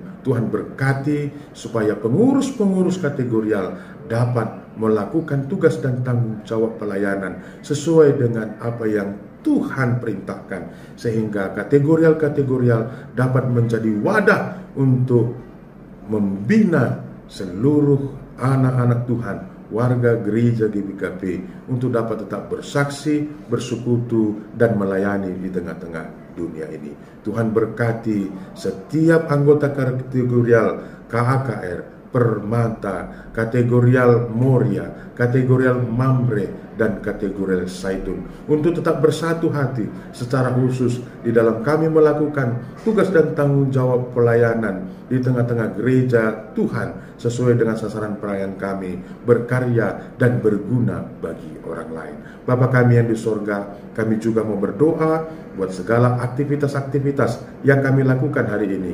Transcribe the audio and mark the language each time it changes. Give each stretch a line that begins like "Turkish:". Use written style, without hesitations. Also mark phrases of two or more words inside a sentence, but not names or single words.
Indonesian: Tuhan berkati supaya pengurus-pengurus kategorial dapat melakukan tugas dan tanggung jawab pelayanan sesuai dengan apa yang Tuhan perintahkan, sehingga kategorial dapat menjadi wadah untuk membina seluruh anak-anak Tuhan, warga gereja GBKP, untuk dapat tetap bersaksi, bersekutu, dan melayani di tengah-tengah dunia ini. Tuhan berkati setiap anggota kategorial KAKR, Permata, kategorial Moria, kategorial Mamre, dan kategorial Saitun, untuk tetap bersatu hati secara khusus di dalam kami melakukan tugas dan tanggung jawab pelayanan di tengah-tengah gereja Tuhan sesuai dengan sasaran pelayanan kami, berkarya dan berguna bagi orang lain. Bapa kami yang di sorga, kami juga mau berdoa buat segala aktivitas-aktivitas yang kami lakukan hari ini.